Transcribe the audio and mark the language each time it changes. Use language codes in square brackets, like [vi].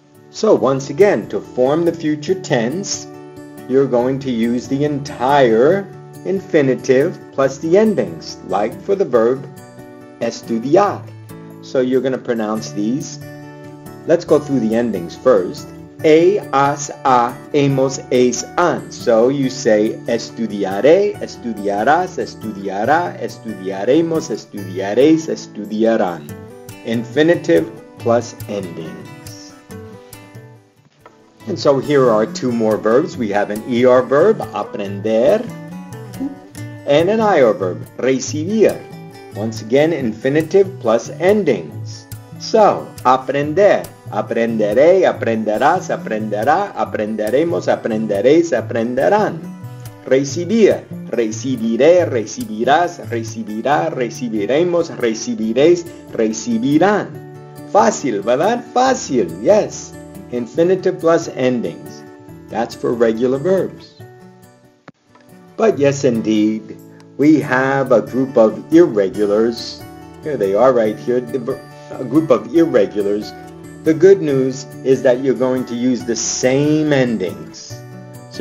[en] So once again, to form the future tense, you're going to use the entire infinitive plus the endings, like for the verb estudiar. So you're going to pronounce these. Let's go through the endings first. [es] Has, a, hemos, es, han. [en] So you say [es] estudiaré, estudiarás, estudiará, estudiaremos, estudiaréis, estudiarán. [en] Infinitive plus endings. And so here are two more verbs. We have an ER verb, aprender, and an IR verb, recibir. Once again, infinitive plus endings. So, [es] aprender, aprenderé, aprenderás, aprenderá, aprenderemos, aprenderéis, aprenderán. Recibir, recibiré, recibirás, recibirá, recibiremos, recibiréis, recibirán. Fácil, ¿verdad? Fácil, [en] yes. Infinitive plus endings. That's for regular verbs. But yes, indeed, we have a group of irregulars. Here they are right here, a group of irregulars. The good news is that you're going to use the same endings. So